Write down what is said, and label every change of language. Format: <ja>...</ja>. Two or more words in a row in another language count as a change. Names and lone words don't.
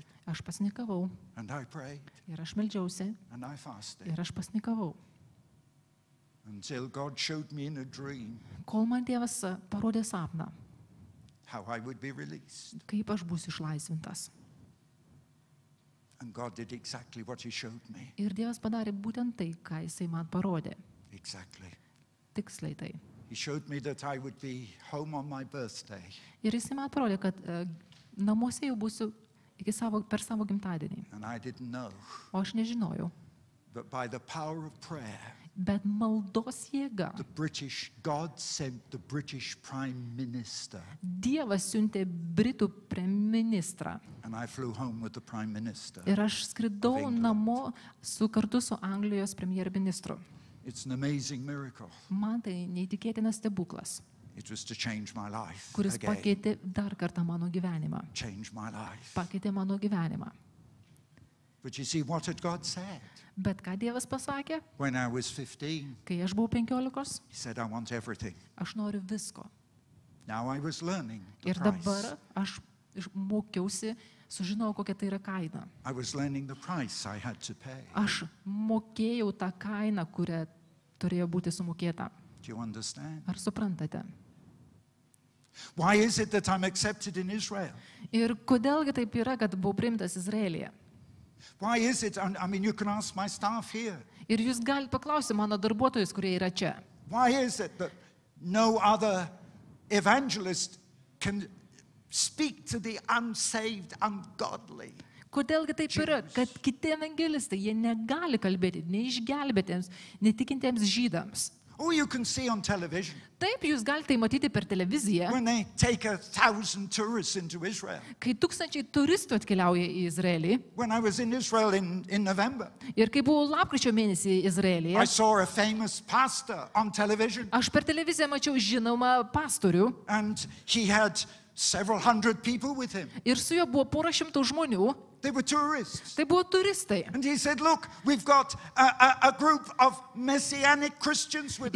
<lt>aš pasnikavau.</lt> <en>and I prayed</en> <lt>Ir aš meldžiausi,</lt> <en>and I fasted</en> <lt>ir aš pasnikavau.</lt> <en>until God showed me in a dream</en> <lt>Kol man Dievas parodė sapną,</lt> <en>how I would be released.</en> <lt>kaip aš būsiu išlaisvintas.</lt> <en>And God did exactly what he showed me.</en> <lt>Ir Dievas padarė būtent tai, ką Jisai man parodė.</lt> <en>Exactly.</en> <lt>Tiksliai tai.</lt> <en>He showed me that I would be home on my birthday.</en> <lt>Ir Jisai man parodė, kad namuose jau būsiu per savo gimtadienį.</lt> <en>And I didn't know.</en> <lt>O aš nežinojau.</lt> <en>But by the power of prayer,</en> <lt>Bet maldos jėga.</lt> <en>God sent the British Prime Minister.</en> <lt>Dievas siuntė Britų premjerministrą.</lt> <en>And I flew home with the Prime Minister.</en> <lt>Ir aš skridau namo kartu su Anglijos premjerministru.</lt> <en>It's an amazing miracle.</en> <lt>Man tai neįtikėtinas stebuklas,</lt> <en>It was to change my life</en> <lt>kuris</lt> <en>again.</en> <lt>pakeitė dar kartą mano gyvenimą.</lt> <en>Change my life.</en> <lt>Pakeitė mano gyvenimą.</lt> <en>But you see, what had God said?</en> <lt>Bet ką Dievas pasakė?</lt> <en>When I was 15,</en> <lt>Kai aš buvau 15,</lt> <en>he said, I want everything.</en> <lt>aš noriu visko.</lt> <en>Now I was learning the</en> <lt>Ir</lt> <en>price.</en> <lt>dabar aš mokiausi, sužinojau, kokia tai yra kaina.</lt> <en>I was learning the price I had to pay.</en> <lt>Aš mokėjau tą kainą, kurią turėjo būti sumokėta.</lt> <en>Do you understand?</en> <lt>Ar suprantate?</lt> <en>Why is it that I'm accepted in Israel?</en> <lt>Ir kodėlgi taip yra, kad buvau priimtas Izraelyje?</lt> <en>Why is it? I mean, you can ask my staff here.</en> <lt>Ir jūs galite paklausyti mano darbuotojus, kurie yra čia.</lt> <en>Why is it that no other evangelist can speak to the unsaved, ungodly?</en> <lt>Kodėlgi taip yra, kad kiti evangelistai, jie negali kalbėti neišgelbėtiems, netikintiems žydams.</lt> <en>Oh, you can see on television</en> <lt>Taip, jūs galite tai matyti per televiziją,</lt> <en>when they take 1,000 tourists into Israel.</en> <lt>kai tūkstančiai turistų atkeliauja į Izraelį.</lt> <en>When I was in Israel in November,</en> <lt>Ir kai buvau lapkričio mėnesį</lt> <en>I</en> <lt>Izraelyje,</lt> <en>saw a famous pastor on television,</en> <lt>aš per televiziją mačiau žinomą pastorių</lt> <en>and he had several hundred people with him.</en> <lt>ir su juo buvo pora šimtų žmonių.</lt> <en>They were tourists.</en> <lt>Tai buvo turistai.</lt> <en>And he said, look, we've got a group of Messianic Christians with</en>